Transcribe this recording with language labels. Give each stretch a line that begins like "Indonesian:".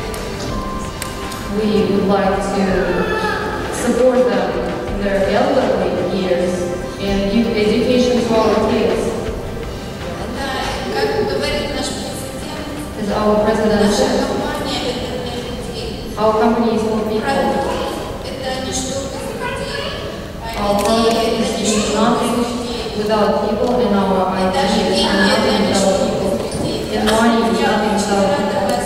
English: We would like to support them in their elderly years and give education to our kids.
Russian: Да, как говорит наш президент,
English: As our president
Russian: наша
English: said,
Russian: компания это для людей.
English: our company is for people.
Russian: Продукт это не что без людей,
English: Our product is doing nothing without people, and our ideas are nothing without people. And money is nothing without people.